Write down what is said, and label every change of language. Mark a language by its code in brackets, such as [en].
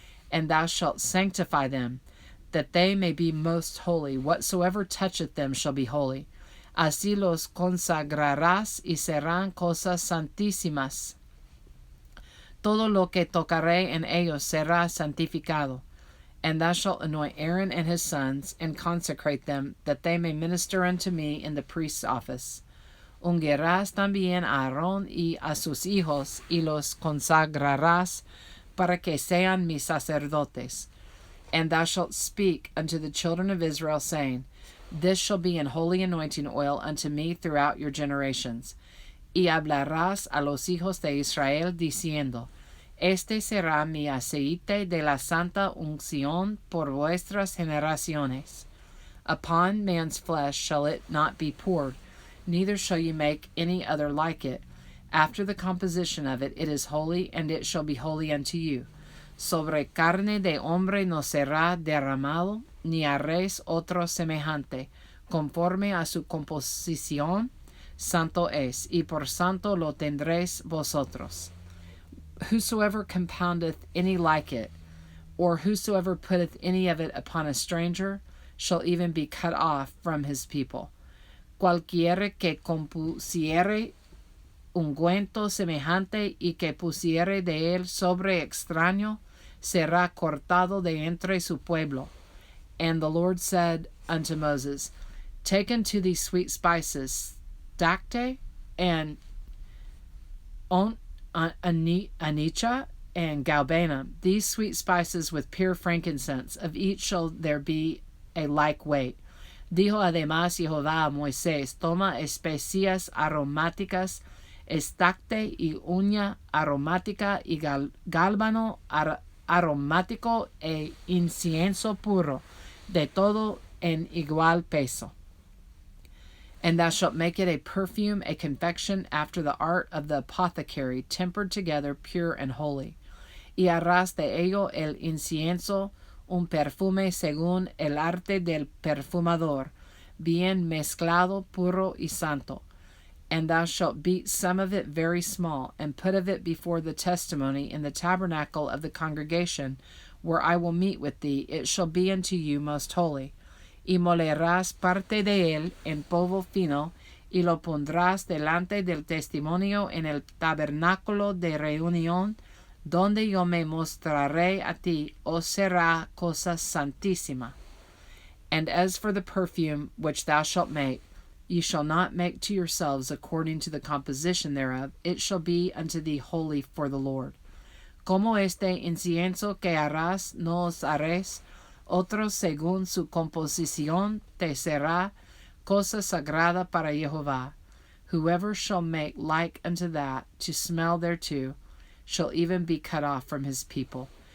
[en] And thou shalt sanctify them, that they may be most holy. Whatsoever toucheth them shall be holy. [es] Así los consagrarás, y serán cosas santísimas. Todo lo que tocaré en ellos será santificado. [en] And thou shalt anoint Aaron and his sons, and consecrate them, that they may minister unto me in the priest's office. [es] Ungirás también a Aarón y a sus hijos, y los consagrarás, para que sean mis sacerdotes. [en] And thou shalt speak unto the children of Israel, saying, This shall be an holy anointing oil unto me throughout your generations. [es] Y hablarás a los hijos de Israel, diciendo, Este será mi aceite de la santa unción por vuestras generaciones. [en] Upon man's flesh shall it not be poured, neither shall you make any other like it. After the composition of it, it is holy, and it shall be holy unto you. [es] Sobre carne de hombre no será derramado, ni haréis otro semejante, conforme a su composición, santo es, y por santo lo tendréis vosotros. [en] Whosoever compoundeth any like it, or whosoever putteth any of it upon a stranger, shall even be cut off from his people. [es] Cualquiera que compusiere ungüento semejante y que pusiere de él sobre extraño, será cortado de entre su pueblo. [en] And the Lord said unto Moses, Take unto thee sweet spices, stacte, and onycha, and galbanum, these sweet spices with pure frankincense, of each shall there be a like weight. [es] Dijo además Jehová a Moisés, Toma especias aromáticas, estacte y uña aromática y gálbano aromático e incienso puro, de todo en igual peso. [en] And thou shalt make it a perfume, a confection after the art of the apothecary, tempered together, pure and holy. [es] Y harás de ello el incienso un perfume según el arte del perfumador, bien mezclado, puro y santo. [en] And thou shalt beat some of it very small, and put of it before the testimony in the tabernacle of the congregation, where I will meet with thee. It shall be unto you most holy. [es] Y molerás parte de él en polvo fino, y lo pondrás delante del testimonio en el tabernáculo de reunión, donde yo me mostraré a ti, os será cosa santísima. [en] And as for the perfume which thou shalt make, ye shall not make to yourselves according to the composition thereof, it shall be unto thee holy for the Lord. [es] Como este incienso que harás, no os haréis, otro según su composición te será cosa sagrada para Jehová. [en] Whoever shall make like unto that, to smell thereto, shall even be cut off from his people.